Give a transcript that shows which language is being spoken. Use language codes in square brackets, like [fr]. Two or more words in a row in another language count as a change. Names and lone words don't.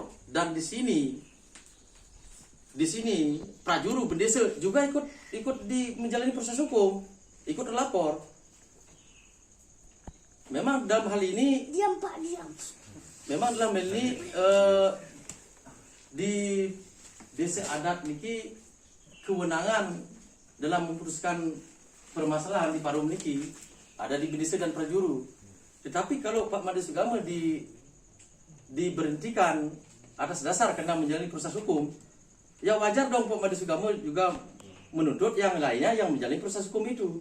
[id] Dan di sini prajuru Bendese juga ikut menjalani proses hukum, ikut terlapor. Memang dalam hal ini diam. Memang dalam hal ini di desa adat niki kewenangan dalam memutuskan permasalahan di Parum niki ada di Bendese dan prajuru. Tetapi kalau Pak Made Sugamo diberhentikan atas dasar karena menjalani proses hukum, ya wajar dong Pak Made Sugamo juga menuntut yang lainnya yang menjalani proses hukum itu.